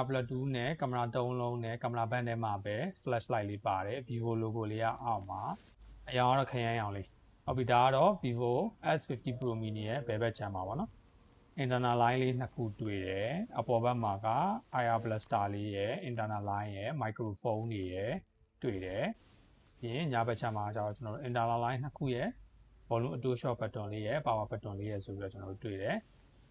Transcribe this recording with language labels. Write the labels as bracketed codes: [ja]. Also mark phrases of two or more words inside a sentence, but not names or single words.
[my] Bluetooth နဲ့ camera 3 လုံးနဲ့ [en] camera band [my] ထဲမှာပဲ flashlight လေးပါတယ် Vivo logo လေးကအောက်မှာအရောင်ကတော့ခရမ်းရောင်လေးဟုတ်ပြီဒါကတော့ Vivo S50 Pro Mini ရဲ့ဘယ်ဘက်ချမ်းမှာပါနော် [en] internal line [my] လေးနှစ်ခုတွေ့တယ်အပေါ်ဘက်မှာက [en] IR blaster [my] လေးရဲ့ [en] internal line [my] ရဲ့ microphone တွေရဲ့တွေ့တယ်ပြီးညာဘက်ချမ်းမှာကျတော့ကျွန်တော်တို့ [en] internal line [my] နှစ်ခုရဲ့ [en] volume auto short button [my] လေးရဲ့ [en] power button [my] လေးရဲ့ဆိုပြီးတော့ကျွန်တော်တို့တွေ့တယ်